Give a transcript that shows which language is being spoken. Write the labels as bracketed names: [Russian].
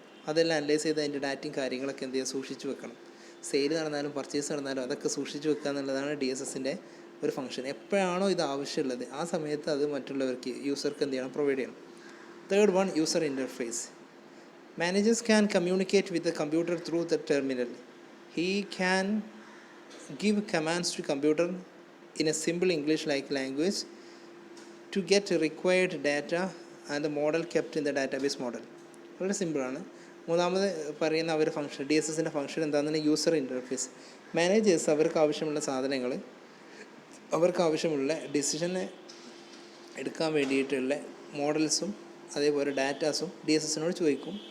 [Malayalam] അതെല്ലാം അനലൈസ് ചെയ്ത് അതിൻ്റെ ഡാറ്റയും കാര്യങ്ങളൊക്കെ എന്ത് ചെയ്യുക സൂക്ഷിച്ച് വെക്കണം. സെയിൽ നടന്നാലും പർച്ചേസ് നടന്നാലും അതൊക്കെ സൂക്ഷിച്ച് വെക്കുക എന്നുള്ളതാണ് ഡി എസ് എസിൻ്റെ ഒരു ഫങ്ഷൻ. എപ്പോഴാണോ ഇത് ആവശ്യമുള്ളത് ആ സമയത്ത് അത് മറ്റുള്ളവർക്ക് യൂസർക്ക് എന്ത് ചെയ്യണം പ്രൊവൈഡ് ചെയ്യണം. [English] Third one user interface. Managers can communicate with the computer through the terminal. He can give commands to computer in a simple English-like language to get required data and the model kept in the database model. [Malayalam] വളരെ സിമ്പിളാണ്. മൂന്നാമത് പറയുന്ന അവർ function D S എസിൻ്റെ function എന്താണെന്ന് user interface. Managers അവർക്ക് ആവശ്യമുള്ള സാധനങ്ങൾ, അവർക്ക് ആവശ്യമുള്ള ഡിസിഷന് എടുക്കാൻ വേണ്ടിയിട്ടുള്ള മോഡൽസും അതേപോലെ ഡാറ്റാസും ഡി എസ് എസിനോട് ചോദിക്കും.